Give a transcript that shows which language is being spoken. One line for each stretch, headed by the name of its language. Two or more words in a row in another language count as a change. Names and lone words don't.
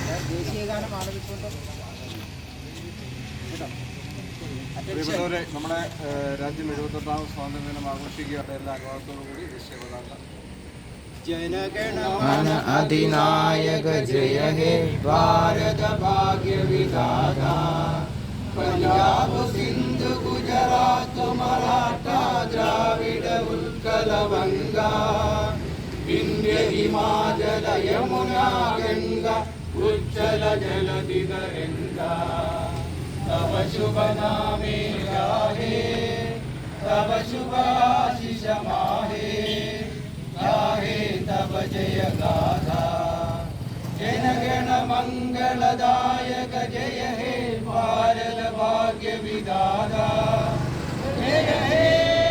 Malayalam: ദേശീയഗാനം ആലപിച്ചുകൊണ്ട് പ്രിയപ്പെട്ടവരെ, നമ്മുടെ രാജ്യം 78ാം സ്വാതന്ത്ര്യ ദിനം ആഘോഷിക്കുകയുടെ എല്ലാ അനുഭവത്തോടുകൂടി ദേശീയ പതാക.
Bangla: জনগণ অধিনায়ক জয় হে ভারত ভাগ্য বিধাতা পঞ্জাব সিন্ধু গুজরাট মরাঠা দ্রাবিড় উৎকল বঙ্গ বিন্ধ্য হিমাচল যমুনা গঙ্গা উচ্ছল জলধি তরঙ্গ তব শুভ নামে গাহে তব শুভ আশিস মাহে গাহে তব জয় গাথা জনগণ মঙ্গলদায়ক জয় হে ভারত ভাগ্য বিধাতা জয় হে भारत भाग्य विधाता जय हे